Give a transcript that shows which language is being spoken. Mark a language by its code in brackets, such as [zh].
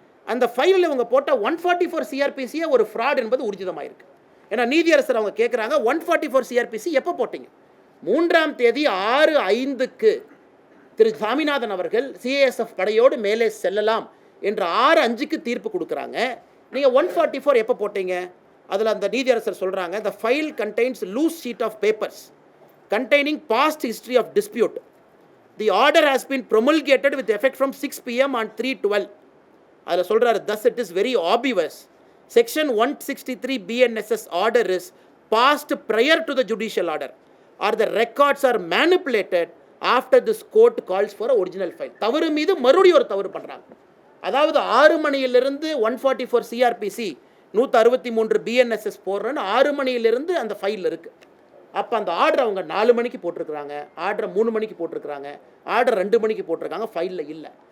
[ta] அந்த ஃபைலில் இவங்க போட்ட 144 CRPCயே ஒரு ஃப்ராட் என்பது ஊர்ஜிதமாயிருக்கு. ஏன்னா நீதியரசர் அவங்க கேட்குறாங்க, 144 CRPC எப்போ போட்டீங்க? 3ஆம் தேதி 6:05க்கு திரு சாமிநாதன் அவர்கள் சிஏஎஸ்எஃப் படையோடு மேலே செல்லலாம் என்று 6:05க்கு தீர்ப்பு கொடுக்குறாங்க. நீங்கள் 144 எப்போ போட்டீங்க? அதில் அந்த நீதியரசர் சொல்கிறாங்க, [en] the file contains loose sheet of papers containing past history of dispute. The order has been promulgated with effect from 6 PM on 3/12. [ta] அதில் சொல்கிறாரு, [en] thus it is very obvious. Section 163 BNSS order is passed prior to the judicial order or the records are manipulated after this court calls for a original file. [ta] தவறு மீது மறுபடியும் ஒரு தவறு பண்ணுறாங்க. அதாவது 6 மணியிலிருந்து 144 CRPC 163 BNSS போடுறேன்னு 6 மணியிலிருந்து அந்த ஃபைல் இருக்குது. அப்போ அந்த ஆர்டர் அவங்க 4 மணிக்கு போட்டிருக்கிறாங்க, ஆர்டரை 3 மணிக்கு போட்டிருக்கிறாங்க, ஆர்டர் 2 மணிக்கு போட்டிருக்காங்க, ஃபைலில் இல்லை.